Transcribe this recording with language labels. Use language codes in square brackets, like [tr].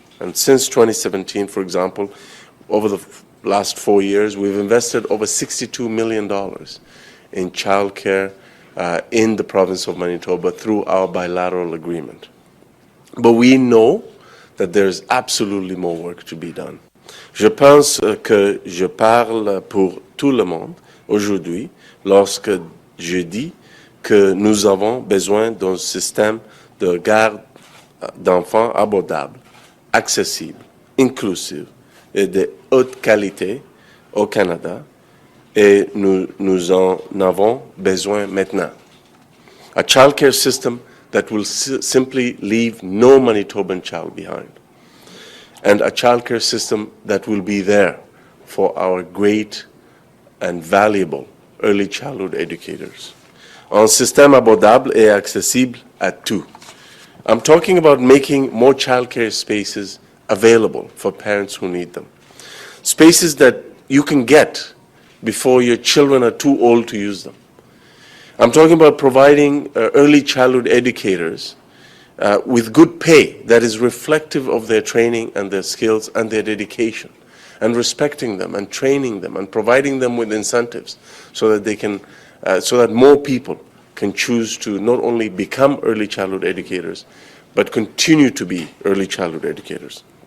[en] And since 2017, for example, over the last 4 years, we've invested over $62 million in childcare in the province of Manitoba through our bilateral agreement. But we know that there's absolutely more work to be done. [fr] Je pense que je parle pour tout le monde aujourd'hui lorsque je dis que nous avons besoin d'un système de garde d'enfants abordable, accessible, inclusif et de haute qualité au Canada, et nous en avons besoin maintenant. [en] A childcare system that will simply leave no Manitoban child behind, and a childcare system that will be there for our great and valuable early childhood educators. [fr] Un système abordable et accessible à tous. [en] I'm talking about making more childcare spaces available for parents who need them. Spaces that you can get before your children are too old to use them. I'm talking about providing early childhood educators with good pay that is reflective of their training and their skills and their dedication, and respecting them and training them and providing them with incentives so that they can, so that more people can choose to not only become early childhood educators, but continue to be early childhood educators.